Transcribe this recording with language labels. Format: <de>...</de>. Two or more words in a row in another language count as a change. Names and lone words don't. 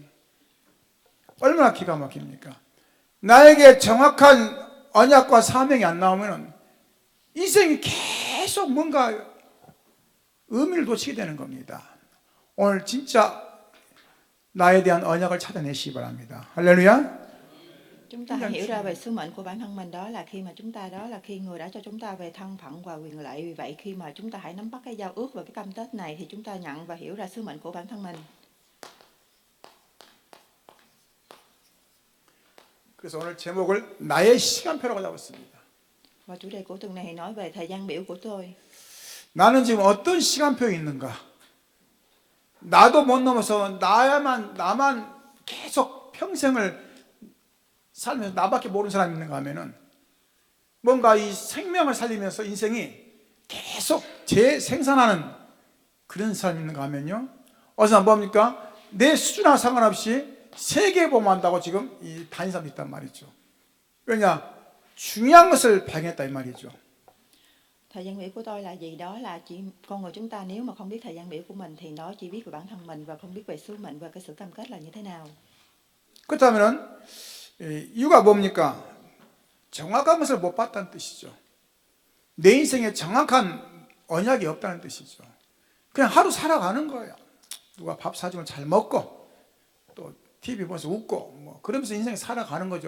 <ko>얼마나 기가 막힙니까? 나에게 정확한 언약과 사명이 안 나오면 인생이 계속 뭔가 의미를 놓치게 되는 겁니다. 오늘 진짜 나에 대한 언약을 찾아내시기 바랍니다. 할렐루야.</ko> <vi>Chúng ta hãy hiểu ra về sứ mệnh của bản thân mình, đó là khi người đã cho chúng ta về thân phận và quyền lợi. Vì vậy khi mà chúng ta hãy nắm bắt cái giao ước và cái cam kết này thì chúng ta nhận và hiểu ra sứ mệnh của bản thân mình.</vi> <ko>그래서 오늘 제목을 나의 시간표라고 잡았습니다.</ko> <vi>Và chủ đề của tuần này nói về thời gian biểu của tôi.</vi> <ko>나는 지금 어떤 시간표에 있는가? 나도 못 넘어서 나만 계속 평생을 살면서 나밖에 모르는 사람이 있는가 하면은 뭔가 이 생명을 살리면서 인생이 계속 재생산하는 그런 사람이 있는가 하면요, 어디서 뭡니까? 내 수준하고 상관없이 세계보험한다고 지금 이 다닌 사람이 있단 말이죠. 왜냐? 중요한 것을 발견했다 이 말이죠.</ko> <vi>Thời gian biểu của tôi là gì? Đó là chỉ con người chúng ta nếu mà không biết thời gian biểu của mình thì nó chỉ biết về bản thân mình và không biết về sứ mệnh và cái sự cam kết là như thế nào.</vi> <ko>그렇다면 이유가 뭡니까? 정확한 것을 못 봤다는 뜻이죠. 내 인생에 정확한 언약이 없다는 뜻이죠. 그냥 하루 살아가는 거예요. 누가 밥 사주면 잘 먹고 또 TV 보면서 웃고 뭐 그러면서 인생 살아가는 거죠.</ko>